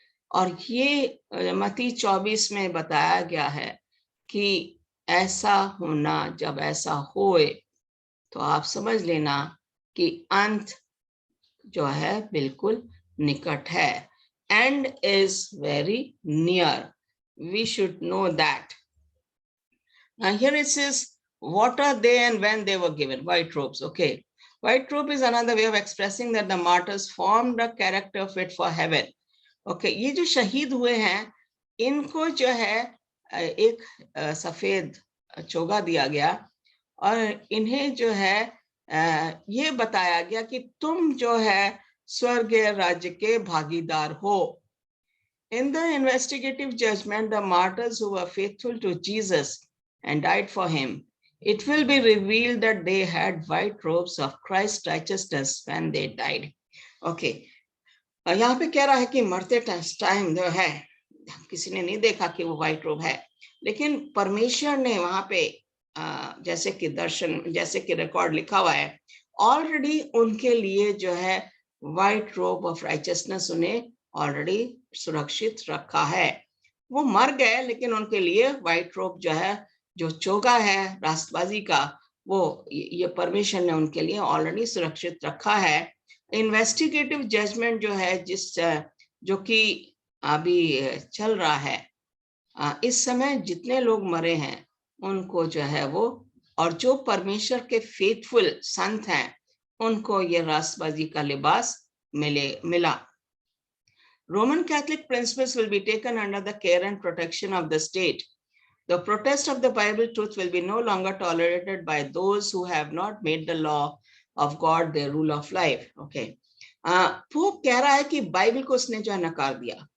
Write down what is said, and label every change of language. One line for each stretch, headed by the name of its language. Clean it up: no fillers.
Hindi: और ये मत्ती 24 में बताया गया है कि ऐसा होना, जब ऐसा होए तो आप समझ लेना कि अंत जो है बिल्कुल निकट है।
English: And is very near, we should know that. Now here it says, what are they and when they were given? White robes, okay. White robe is another way of expressing that the martyrs formed a character fit for heaven.
Hindi: Okay, ये जो शहीद हुए हैं, इनको जो है एक सफेद चोगा दिया गया और इन्हें जो है ये बताया गया कि तुम जो है स्वर्गीय राज्य के भागीदार हो।
English: In the investigative judgment, the martyrs who were faithful to Jesus and died for him, it will be revealed that they had white robes of Christ's righteousness when they died.
Hindi: Okay, यहाँ पे कह रहा है कि मरते time जो है किसी ने नहीं देखा कि वो व्हाइट रोब है, लेकिन परमेश्वर ने वहां पे जैसे कि दर्शन, जैसे कि रिकॉर्ड लिखा हुआ है, ऑलरेडी उनके लिए जो है
English: white robe of righteousness
Hindi: उन्हें ऑलरेडी सुरक्षित रखा है। वो मर गए लेकिन उनके लिए व्हाइट रोब जो है, जो चोगा है राष्ट्रबाजी का, वो ये परमेश्वर ने उनके लिए ऑलरेडी सुरक्षित रखा है। इन्वेस्टिगेटिव जजमेंट जो है, जो कि अभी चल रहा है, इस समय जितने लोग मरे हैं उनको जो है वो, और जो परमेश्वर के फेथफुल संत हैं उनको ये राष्ट्रबाजी का लिबास मिला।
English: Roman Catholic principles will be taken under the care and protection of the state. The protest of the Bible truth will be no longer tolerated by those who have not made the law of God their rule of life. Okay.
Hindi: वो कह रहा है कि Bible को उसने जो नकार दिया.